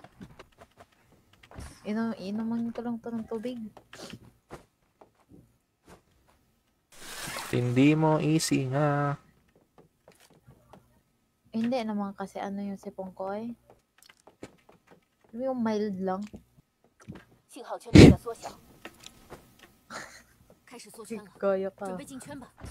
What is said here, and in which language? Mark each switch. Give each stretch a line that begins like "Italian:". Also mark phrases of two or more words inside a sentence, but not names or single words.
Filipino: Inuman ko lang to ng tubig. Hindi mo easy nga. Hindi naman kasi ano yung sipon ko eh. Yung mild lang.
Chinese: 信号圈正在缩小，开始缩圈了，
Filipino: Kaya ka.
Chinese: 准备进圈吧。